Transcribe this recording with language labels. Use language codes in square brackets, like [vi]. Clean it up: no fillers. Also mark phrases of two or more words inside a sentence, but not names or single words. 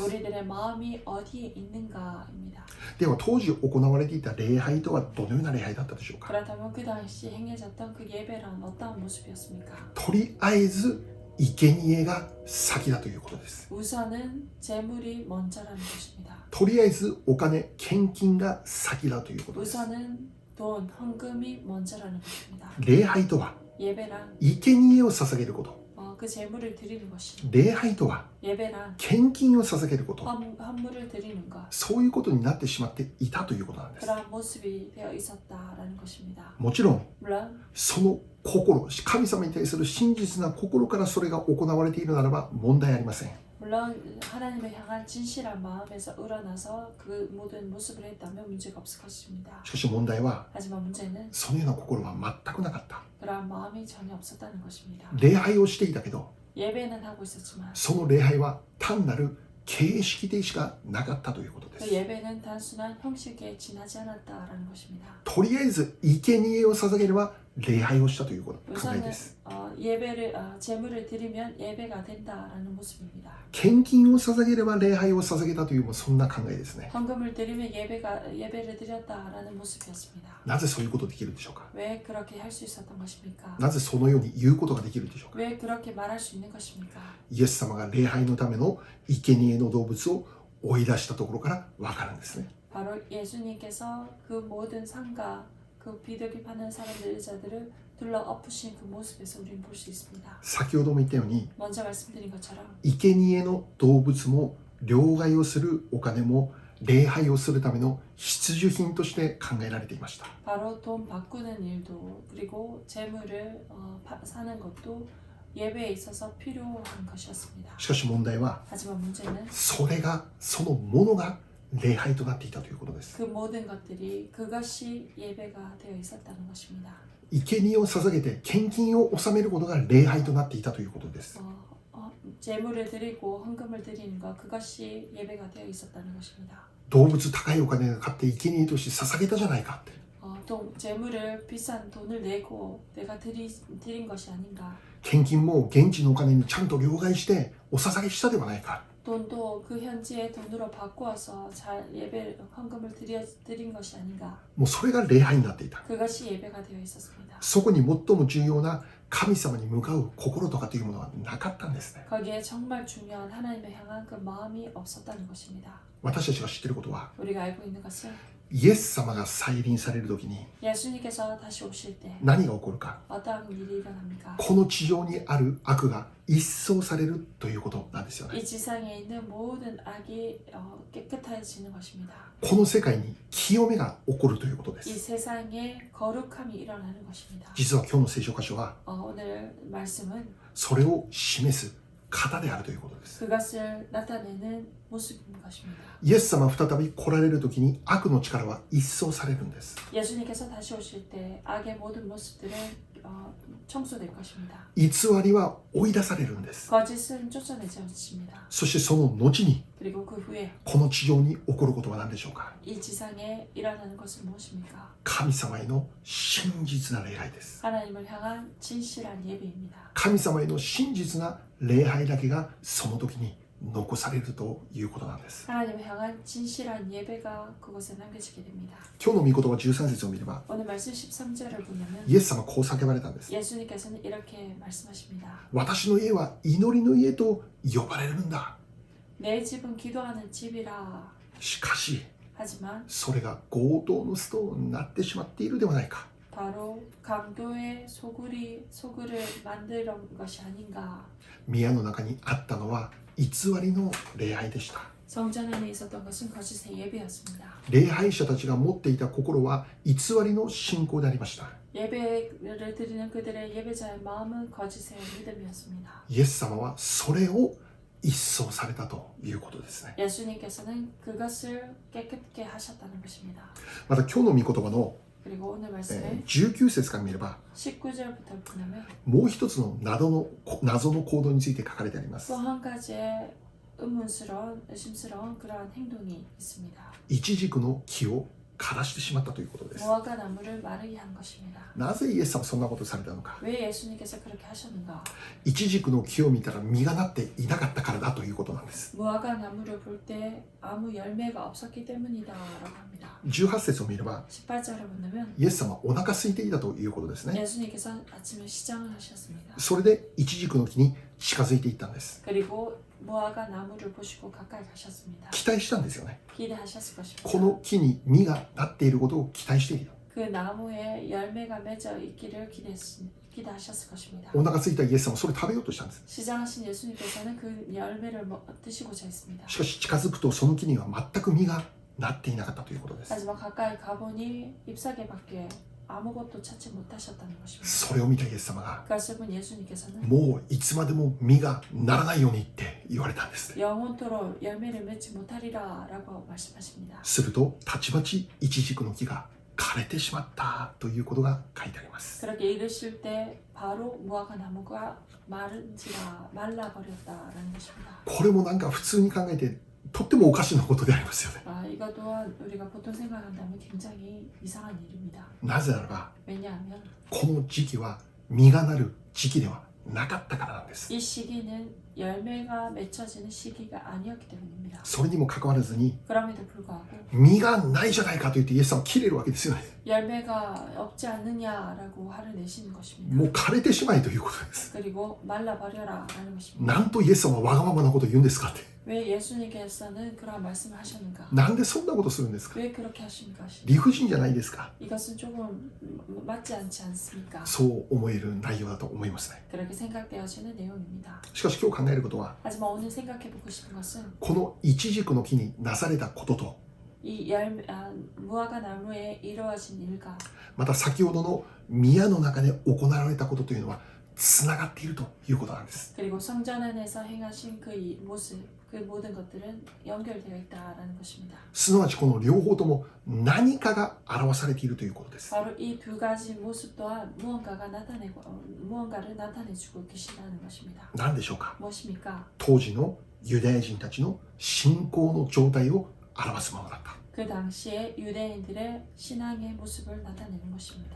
[ko] 우리들의 마음이 어디에 있는가입니다. [ja] では当時行われていた礼拝とはどのような礼拝だったでしょうか。 [ko] 그렇다면 그 당시 행해졌던 그 예배란 어떠한 모습이었습니까? [ja] とりあえず生贄が先だということです。 [ko] 우선은 재물이 먼저라는 것입니다. [ja] とりあえずお金、献金が先だということです。 [ko] 우선은 돈, 헌금이 먼저라는 것입니다. [ja] 礼拝とは [ko] 예배란 [ja] 生贄を捧げること。 [ko] 그 재물을 드리는 것이 [ja] 礼拝とは [ko] 예배란 [ja] 献金を捧げること。 [ko] 헌물을 드리는 것 [ja] そういうことになってしまっていたということなんです。 [ko] 그러한 모습이 되어 있었다라는 것입니다. [ja] もちろん [ko] 물론 [ja] その心、神様に対する真実な心からそれが行われているならば問題ありません。 [ko] 하나님을 향한 진실한 마음에서 우러나서 그 모든 모습을 했다면 문제가 없을 것입니다. [ja] しかし問題は [ko] 하지만 문제는 [ja] そのような心は全くなかった。 [ko] 그러한 마음이 전혀 없었다는 것입니다. [ja] 礼拝をしていたけど、 [ko] 예배는 하고 있었지만 [ja] その礼拝は単なる形式でしかなかったということで [ko] 그 [ja] す。 [ko] 예배는 단순한 형식에 지나지 않았다라는 것입니다. [ja] とりあえず生贄を捧げれば礼拝をしたという考え [ko] 우선은 [ja] です。 [ko] 예배를 재물을 드리면 예배가 된다라는 모습입니다. [ja] 献金を捧げれば礼拝を捧げたというもうそんな考えですね。 [ko] 헌금을 드리면 예배를 드렸다라는 모습이었습니다. [ja] なぜそういうことできるんでしょうか。 [ko] 왜 그렇게 할 수 있었던 것입니까? [ja] なぜそのように言うことができるんでしょうか。 [ko] 왜 그렇게 말할 수 있는 것입니까? [ja] イエス様が礼拝のための生贄の動物を追い出したところからわかるんですね。 [ko] 바로 예수님께서 그 모든 상가 그 비둘기 파는 사람들을 둘러 엎으신 그 모습에서 우리는 볼 수 있습니다. [ja] 先ほども言ったように [ko] 먼저 말씀드린 것처럼 [ja] 生贄の動物も両替をするお金も礼拝をするための必需品として考えられていました。 [ko] 바로 돈 바꾸는 일도 그리고 재물을 사는 것도 예배에 있어서 필요한 것이었습니다. [ja] しかし問題は [ko] 하지만 문제는 [ja] そのものが礼拝となっていたということです。 [ko] 그 모든 것들이 그것이 예배가 되어 있었다는 것입니다. [ja] 生贄を捧げて献金を納めることが礼拝となっていたということです。 [ko] 재물을 드리고 헌금을 드리는 것 그것이 예배가 되어 있었다는 것입니다. [ja] 動物高いお金が買って生贄として捧げたじゃないかって。 [ko] 재물을 비싼 돈을 내고 내가 드린 것이 아닌가. [ja] 献金も現地のお金にちゃんと両替してお捧げしたではないか。 [ko] 돈도 그 현지의 돈으로 바꾸어서 잘 헌금을 드린 것이 아닌가. [ja] もうそれが礼拝になっていた。 [ko] 그것이 예배가 되어 있었습니다. [ja] そこに最も重要な神様に向かう心とかというものはなかったんですね。 [ko] 거기에 정말 중요한 하나님을 향한 그 마음이 없었다는 것입니다. [ja] 私たちが知っていることは [ko] 우리가 알고 있는 것은 [ja] イエス様が再臨される時に [ko] 예수님께서 다시 오실 때 [ja] 何が起こるか。 [ko] 어떠한 일이 일어납니까? [ja] この地上にある悪が一掃されるということなんですよね。 [ko] 이 지상에 있는 모든 악이 깨끗해지는 것입니다. [ja] この世界に清めが起こるということで [ko] 이 [ja] す。 [ko] 세상에 거룩함이 일어나는 것입니다. [ja] 実は今日の聖書箇所は [ko] 오늘 말씀은 [ja] それを示す方であるということです。 [ko] 그것을 나타내는 모습인 것입니다. [ja] イエス様再び来られる時に悪の力は一掃されるんです。 [ko] 예수님께서 다시 오실 때 악의 모든 모습들은 청소될 것입니다. [ja] 偽りは追い出されるんです。 [ko] 거짓은 쫓아내져집니다. [ja] そしてその後に [ko] 그리고 그 후에 [ja] この地上に起こることは何でしょうか。 [ko] 이 지상에 일어나는 것은 무엇입니까? [ja] 神様への真実な礼拝です。 [ko] 하나님을 향한 진실한 예배입니다. [ja] 神様への真実な礼拝だけがその時に残されるということなんです。 [ko] 하나님을 향한 진실한 예배가 그곳에 남겨지게 됩니다. [ja] 今日の御言葉13節を見れば [ko] 오늘 말씀 13절을 보면 [ja] イエス様はこう叫ばれたんです。 [ko] 예수님께서는 이렇게 말씀하십니다. [ja] 私の家は祈りの家と呼ばれるんだ。 [ko] 내 집은 기도하는 집이라. [ja] しかし [ko] 하지만 [ja] それが強盗のストーンになってしまっているではないか。 [ko] 바로 강도의 소굴을 만드는 것이 아닌가. [ja] 宮の中にあったのは偽りの礼拝でした。 [ko] 성전 안에 있었던 것은 거짓의 예배였습니다. [ja] 礼拝者たちが持っていた心は偽りの信仰でありました。 [ko] 예배를 드리는 그들의 예배자의 마음은 거짓의 믿음이었습니다. [ja] イエス様はそれを一掃されたということですね。 [ko] 예수님께서는 그것을 깨끗게 하셨다는 것입니다. [ja] また今日の御言葉の [ko] 그리고 오늘 말씀에 [ja] 19 節から見れば [ko] 19절부터 보면 [ja] もう一つの謎の行動について書かれてあります。 [ko] 또 한 가지의 의심스러운 그러한 행동이 있습니다. [ja] イチジクの木を枯らしてしまったということです。 [ko] 무화과 나무를 마르게 한 것입니다. [ja] なぜイエス様はそんなことをされたのか。 [ko] 왜 예수님께서 그렇게 하셨는가? [ja] イチジクの木を見たら実がなっていなかったからだということなんです。 [ko] 무화과 나무를 볼 때 아무 열매가 없었기 때문이다라고 합니다. [ja] 18 節を見れば [ko] 18절을 보면 [ja] イエス様はお腹空いていたということですね。 [ko] 예수님께서 아침에 시장을 하셨습니다. [ja] それでイチジクの木に近づいていったんです。 [ko] 그리고 무화과 나무를 보시고 가까이 가셨습니다. [ja] 期待したんですよね。 [ko] 기대하셨을 것입니다. [ja] この木に実がなっていることを期待している。 [ko] 그 나무에 열매가 맺어 있기를 기대하셨을 것입니다. [ja] お腹空いたイエス様はそれを食べようとしたんです。 [ko] 시장하신 예수님께서는 그 열매를 드시고자 했습니다. [ja] しかし近づくとその木には全く実がなっていなかったということです。 [ko] 하지만 가까이 가보니 잎사귀밖에 아무것도 찾지 못하셨다는 것입니다. [ja] それを見たイエス様が [ko] 그것을 본 예수님께서는 [ja] もういつまでも実がならないようにって言われたんです。 [ko] 영원토록 열매를 맺지 못하리라 라고 말씀하십니다. [ja] するとたちまちイチジクの木が枯れてしまったということが書いてあります。 [ko] 그렇게 읽으실 때 바로 무화과 나무가 말라버렸다라는 것입니다. [ja] これもなんか普通に考えてとってもおかしなことでありますよね。 [ko] 이것 또한 우리가 보통 생각한다면 굉장히 이상한 일입니다. [ja] なぜならば [ko] 왜냐하면 [ja] この時期は実がなる時期ではなかったからなんです。 [ko] 이 시기는 열매가 맺혀지는 시기가 아니었기 때문입니다. [ja] それにもかかわらずに [ko] 그럼에도 불구하고 [ja] 実がないじゃないかと言ってイエス様は切れるわけですよね。 [ko] 열매가 없지 않느냐라고 화를 내시는 것입니다. [ja] もう枯れてしまえということです。 [ko] 그리고 말라버려라라는 것입니다. [ja] なんとイエス様はわがままなことを言うんですかって。 [ko] 왜 예수님께서는 그런 말씀을 하셨는가? [ja] なんでそんなことするんですか。 [ko] 왜 그렇게 하십니까? [ja] 理不尽じゃないですか。 [ko] 이것은 조금 맞지 않지 않습니까? [ja] そう思える内容だと思いますね。 [ko] 그렇게 생각되어지는 내용입니다. [ja] しかし今日考えることは [ko] 하지만 오늘 생각해보고 싶은 것은 [ja] このイチジクの木になされたことと [ko] 이 무화과 나무에 이루어진 일과 [ja] また先ほどの宮の中で行われたことというのはつながっているということなんです。 [ko] 그리고 성전 안에서 행하신 그 모습 그 모든 것들은 연결되어 있다라는 것입니다. [ja] すなわちこの両方とも何かが表されているということです。 [ko] 바로 이 두 가지 모습 또한 무언가를 나타내주고 계시다는 것입니다. [ja] 何でしょうか。 [ko] 무엇입니까? [ja] 当時のユダヤ人たちの信仰の状態を表すものだった。 [ko] 그 당시에 유대인들의 신앙의 모습을 나타내는 것입니다.